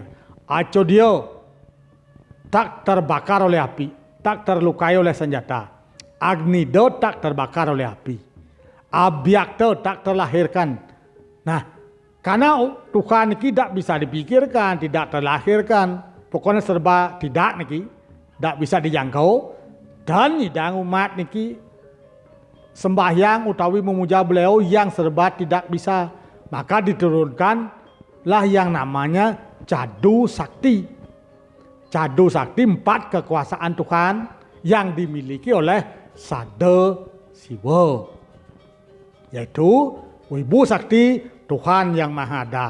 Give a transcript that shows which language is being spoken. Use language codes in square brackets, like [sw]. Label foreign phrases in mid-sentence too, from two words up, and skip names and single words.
[id] Acodio tak terbakar oleh api, tak terlukai oleh senjata. Agnido tak terbakar oleh api. Abhyakto tak terlahirkan. Nah, karena Tuhan niki tidak bisa dipikirkan, tidak terlahirkan, pokoknya serba tidak niki, tidak bisa dijangkau, dan hidang umat niki sembahyang utawi memuja beliau yang serba tidak bisa. Maka diturunkanlah yang namanya Cadu Sakti. Cadu Sakti 4 kekuasaan Tuhan yang dimiliki oleh Sada Siwa. Yaitu Wibu Sakti, Tuhan yang Maha Ada.